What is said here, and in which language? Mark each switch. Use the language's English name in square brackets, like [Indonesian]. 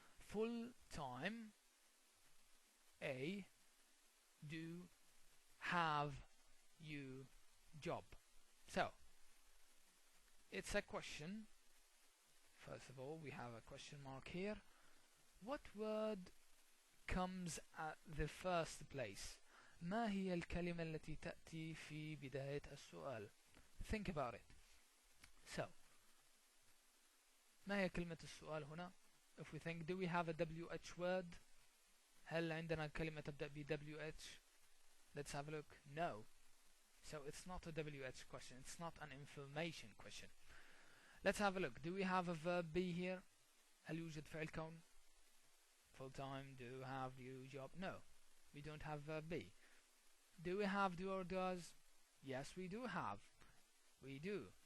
[English] Full time, a, do, have, you, job. So it's a question. First of all, we have a question mark here. What word comes at the first place? [Arabic] ما هي الكلمة التي تأتي في بداية السؤال? [English] Think about it. So [Arabic] ما هي كلمة السؤال هنا? [English] If we think, do we have a WH word? [Arabic] هل عندنا كلمة تبدأ ب WH? [English] Let's have a look. No. So it's not a WH question. It's not an information question. Let's have a look. Do we have a verb be here? [Arabic] هل يوجد فعل كون? [English] Full time, do, have, you, job? No. We don't have verb be. Do we have do or does? Yes, we do have. We do.